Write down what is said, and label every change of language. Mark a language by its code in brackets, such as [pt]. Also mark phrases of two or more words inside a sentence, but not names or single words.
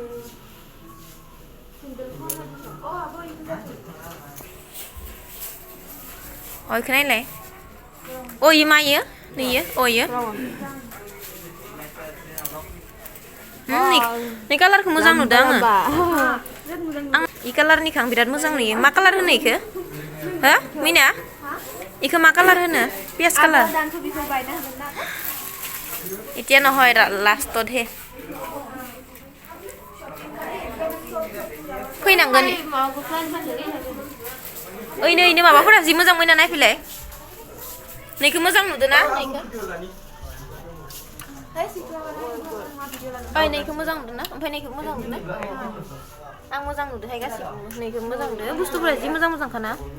[brx] इखौ नायलाय इयो मायो नैयो इयो नै कालारखौ मोजां नुदों आङो आं इ कालारनिखौ आं बिराद मोजां नुयो मा कालार होनो इखो हो मिना इखो मा कालार होनो पियाज कालार [as] এতিয়া নহয় লাষ্টতহে [brx] फैनांगोन ओइनो माबाफोरा जि मोजां मैना नायफैलाय नैखौ मोजां नुदों ना नैखौ मोजां नुदों ना ओमफ्राय नैखौ मोजां नुदों आं मोजां नुदोंहाय गासिबो नैखौ मोजां नुदों बुस्थुफोरा जि मोजां मोजां खाना